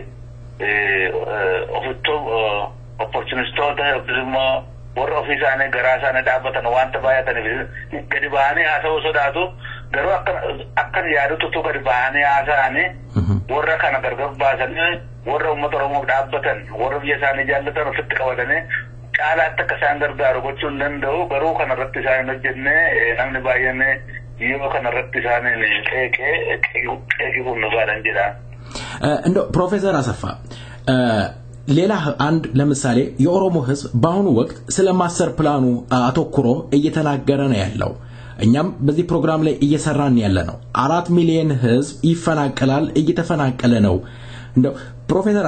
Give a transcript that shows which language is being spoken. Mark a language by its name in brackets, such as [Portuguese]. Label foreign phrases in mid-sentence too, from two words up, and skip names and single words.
[Oromo] ofittuu opportunistoota immoo warra ofii isaanii garaa isaanii dhaabbatan wanta baay'ataniif gadi ba'anii haasa'uu sodaatu garuu akkan yaadutu gadi ba'anii haasa'anii warra kana gargar baasanii warra uummata Oromoof dhaabbatan warra biyya isaanii jaallatan ofitti qabatanii caalaatti akka isaan gargaaru gochuu hin danda'u garuu kanarratti isaan hin hojjenne namni baay'een yoo kanarratti isaaniin qeeqii hundumaadhaan jedha. [Amharic] እንደው ፕሮፌሰር አሰፋ ሌላ አንድ ለምሳሌ የኦሮሞ ህዝብ በአሁኑ ወቅት ስለማስተር ፕላኑ አተኩሮ እየተናገረ ነው ያለው እኛም በዚህ ፕሮግራም ላይ እየሰራን ያለ ነው 4 ሚሊዮን ህዝብ ይፈናቀላል እየተፈናቀለ ነው እንደው ፕሮፌሰር